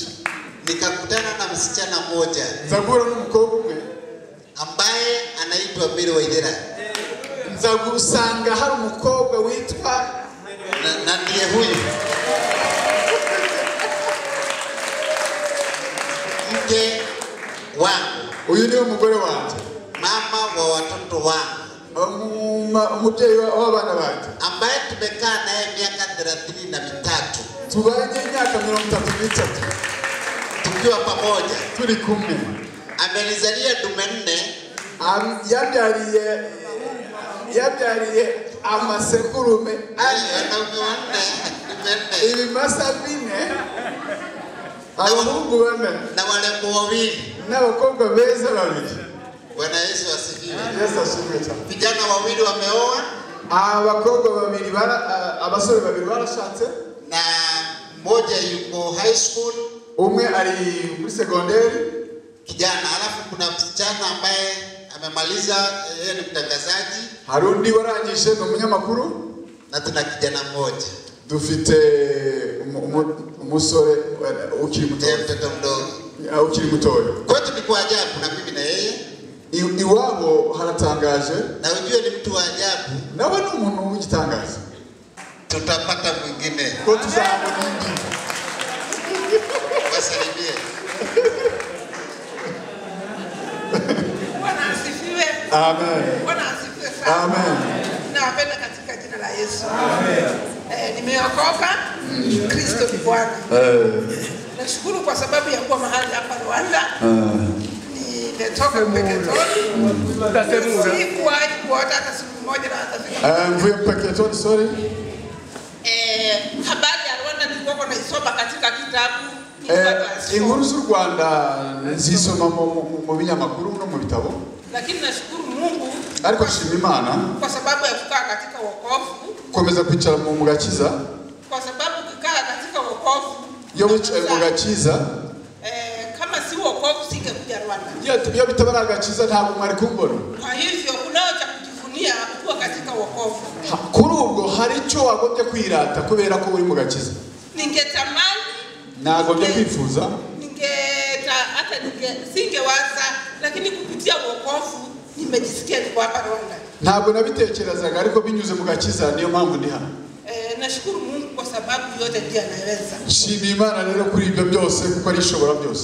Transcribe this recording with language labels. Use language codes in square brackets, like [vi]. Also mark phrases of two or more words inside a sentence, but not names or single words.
[sw] Nikakutana na msichana mmoja. [rw] Nzagura n'umukobwa umwe [sw] ambaye anaitwa Mary Waithera. [rw] Nzagusanga hari umukobwa witwa [sw] na ndiye huyu. Mke wangu. [rw] Uyu ni umugore wanjye. [sw] Mama wa watoto wangu. [rw] Umubyeyi w'abana banjye. [sw] Ambaye tumekaa naye miaka 33. [rw] Tubanye imyaka 33. [sw] Tukiwa pamoja. [rw] Turi kumwe. [sw] Amenizalia dume 4. [rw] yabyariye amasekurume ibimasa bine abahungu bane [sw] na warembo wawili [rw] n'abakobwa beza babiri. [sw] Bwana Yesu asifiwe. [rw] Yesu asifiwe cyane. [sw] Vijana wawili wameoa, [rw] abakobwa babiri abasore babiri barashatse, [sw] na mmoja yuko [en] high school, [rw] umwe ari muri secondary [sw] kijana, alafu kuna msichana ambaye amemaliza, yeye ni mtangazaji, [rw] hari undi warangije ni umunyamakuru, [sw] na tuna kijana mmoja. [rw] Dufite umusore ukiri mutoya, [sw] mtoto mdogo [rw] ukiri mutoya. [sw] Kwetu ni kwa ajabu, na mimi na yeye [rw] iwabo haratangaje, [sw] na ujue ni mtu wa ajabu, [rw] nawe ni umuntu w'igitangaza. [sw] Tutapata mwingine [rw] ko tuzabona undi. [sw] Wasalimie. Bwana asifiwe. Amen. Bwana asifiwe sana. Amen. Nawapenda katika jina la Yesu. Amen. Nimeokoka. Kristo ni Bwana. Nashukuru kwa sababu ya kuwa mahali hapa Rwanda. Nimetoka Mpeketoni. Sikuwahi kuota hata siku moja na hata [rw] mvuye Mpeketoni, sorry. [sw] Habari ya Rwanda nilikuwa naisoma katika kitabu. [rw] Inkuru z'u Rwanda nzisoma mu binyamakuru no mu bitabo. [sw] Lakini nashukuru Mungu [rw] ariko nshima Imana [sw] kwa sababu ya kukaa katika wokovu, [rw] komeza kwicara mu gakiza, [sw] kwa sababu kukaa katika wokovu [rw] yo wicaye mu gakiza, [sw] kama si wokovu singekuja Rwanda. [rw] Iyo bitabara agakiza ntabwo mwari kumbona. [sw] Kwa hivyo kunao cha kujivunia kuwa katika wokovu. [rw] Kuri ubwo hari icyo wagombye kwirata kubera ko uri mu gakiza. [sw] Ningetamani, [rw] nagombye kwifuza, [sw] hata singewaza, lakini kupitia wokovu nimejisikia niko hapa Rwanda. [rw] Ntabwo nabitekerezaga ariko binyuze mu gakiza niyo mpamvu ndi hano. [sw] Nashukuru Mungu kwa sababu yote ndiye anaweza. [rw] Nshima Imana rero kuri ibyo byose kuko ari ishobora byose.